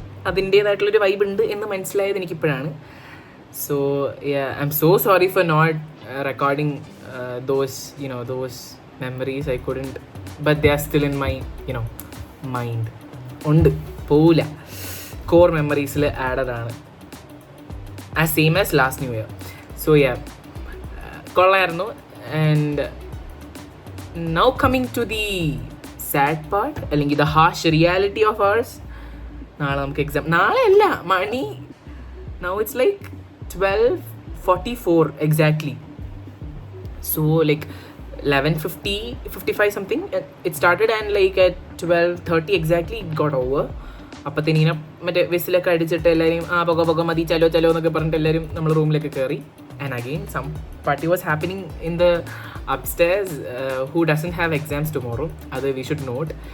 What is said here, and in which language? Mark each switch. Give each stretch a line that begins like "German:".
Malayalam: അതിൻ്റേതായിട്ടുള്ളൊരു vibe ഉണ്ട് എന്ന് മനസ്സിലായത് എനിക്കിപ്പോഴാണ്.
English: So I am so sorry for not recording those memories. I couldn't, but they are still in my mind.
Malayalam: ഉണ്ട്, പോവില്ല, core മെമ്മറീസിൽ added ആണ്,
English: As same as last new year. So കൊള്ളായിരുന്നു. And now coming to the sad part, അല്ലെങ്കിൽ the harsh reality of ours.
Malayalam: നാളെ നമുക്ക് exam. നാളെ അല്ല,
English: മണി now it's like 12:44 exactly. So like 11:55 something it started, and like at 12:30 exactly it got over.
Malayalam: അപ്പത്തേന് ഇങ്ങനെ മറ്റേ വിസിലൊക്കെ അടിച്ചിട്ട് എല്ലാവരും പൊക മതി, ചലോ എന്നൊക്കെ പറഞ്ഞിട്ട് എല്ലാവരും നമ്മൾ റൂമിലൊക്കെ കയറി.
English: And again some party was happening in the upstairs who doesn't have exams tomorrow. അത് we should not.